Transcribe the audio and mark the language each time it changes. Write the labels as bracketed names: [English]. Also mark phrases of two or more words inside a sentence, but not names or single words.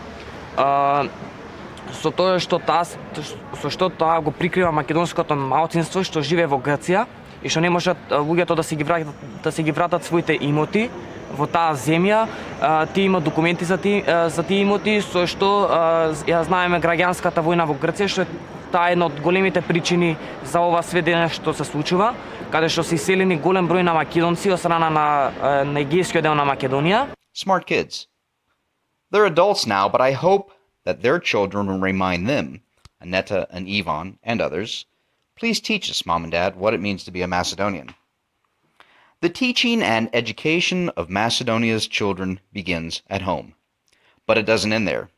[Macedonian] Со тоа што тоа го прикрива македонското малцинство што живее во Грција и што не можат луѓето да си ги вратат своите имоти во таа земја. Тие имаат документи за тие имоти, со што ја знаеме граѓанската војна во Грција, што таа е една од големите причини за ова све денес што се случува, каде што се иселени голем број на македонци од страна на егејскиот дел на Македонија. [English] Smart kids. They're adults now, but I hope that their children will remind them, Aneta and Ivan and others, please teach us, Mom and Dad, what it means to be a Macedonian. The teaching and education of Macedonia's children begins at home, but it doesn't end there.